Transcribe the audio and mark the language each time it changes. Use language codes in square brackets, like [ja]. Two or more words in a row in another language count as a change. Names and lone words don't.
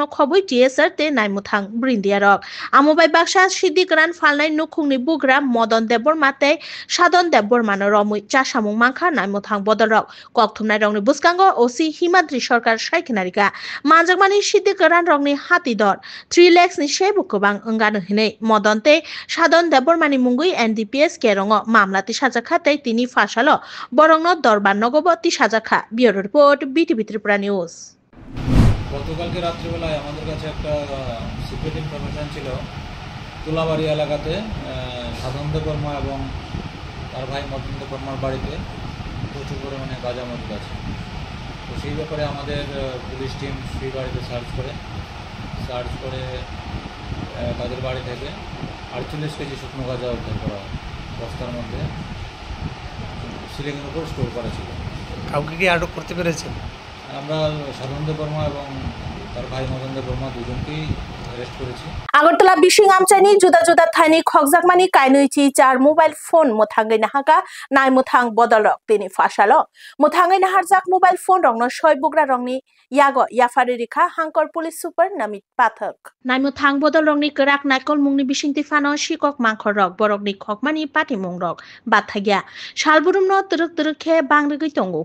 [trp] खबै टीएसआर ते नायमुथां ब्रिन्दियारक आमोबाय बाक्सा सिद्धि गोरान फालनाय नुखुंगनि बुग्रा मदन देबबर्मा ते साधन देबबर्मानो रमै चासामुं मानखा नायमुथां बदलरक कक्तुमनाय रंनि बुसकांगो ओसि हिमाद्रि सरकार सायखनारिका मानजाकमानि सिद्धि गोरान रंनि हातिदर 3 lakhsनि सेबो गोबां अंगानो हिनै मदनते साधन देबबर्मानि मुंगुइ एनडीपीएस केरंगो मामलाति साजाखाते तिनि फासालो बरंनो दरबार नगबती साजाखा [en] bureau report [trp] बीटीवी त्रिपुरा न्यूज। [bn] গতকালকে রাত্রিবেলায় আমাদের কাছে একটা [en] secret information [bn] ছিল তুলাবাড়ি এলাকাতে সাধন দেববর্মা এবং তার ভাই মদন দেববর্মার বাড়িতে প্রচুর পরিমাণে গাঁজা মজুদ আছে। তো সেই ব্যাপারে আমাদের [en] police team [bn] সেই বাড়িতে সার্চ করে তাদের বাড়ি থেকে 48 কেজি শুকনো গাঁজা উদ্ধার করা হয়। বস্তার মধ্যে সিলিংয়ের উপর স্টোর করা ছিল। কাউকে কি আটক করতে পেরেছেন? আমরা সাধন দেববর্মা এবং তার ভাই মদন দেববর্মা দুজনকেই अरेस्ट করেছি। [trp] আগরতলা বিশিং আমচাইনি जुदा जुदा थाइनि खगजाकमानि काइनैचि 4 [en] mobile phone [trp] मोथांगै नाहाका नाय मोथां बदलरक तिनि फासालो मोथांगै नाहारजाक [en] mobile phone [trp] रंनो सय बुग्रा रंनि यागो याफारि रेखा हांकर [en] police super [trp] नमित पाठक नाय मोथां बदलरंनि गराक नायकल मुंनि बिसिंति फानो शिकक मांखरक बरकनि खकमानि पाटिमुंरक बाथागिया सालबुरुमनो तरक तरखे बांग्रिगै तंगो